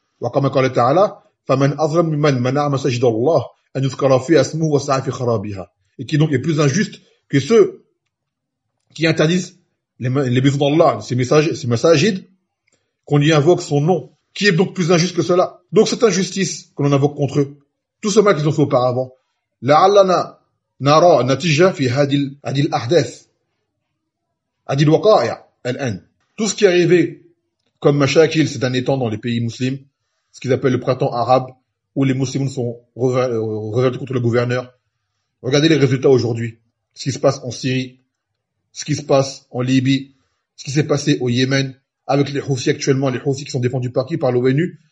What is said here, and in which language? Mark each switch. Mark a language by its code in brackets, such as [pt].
[ar] وَقَمَا قَالَ تَعَالَى فَمَنْ أَظْلَمْ مِمَنْ مَنَعَ مَسَاجِدَ اللَّهِ أَنْ يُذْكَرَ فِي أَسْمُهُ وَسَعَى فِي خَرَابِهَا. [fr] Et qui donc est plus injuste que ceux qui interdisent les maisons d'Allah, ces massages, qu'on y invoque son nom. Qui est donc plus injuste que cela? Donc cette injustice qu'on en invoque contre eux. Tout ce mal qu'ils ont fait auparavant. [ar] لَعَلَّنَا نرى نتيجة في هذه الأحداث هذه الوقائع الآن. [fr] Tout ce qui est arrivé comme mashakil ces derniers temps dans les pays musulmans, ce qu'ils appellent le printemps arabe, où les musulmans sont révoltés contre le gouverneur. Regardez les résultats aujourd'hui. Ce qui se passe en Syrie, ce qui se passe en Libye, ce qui s'est passé au Yémen, avec les Houthis actuellement, les Houthis qui sont défendus par qui ? Par l'ONU.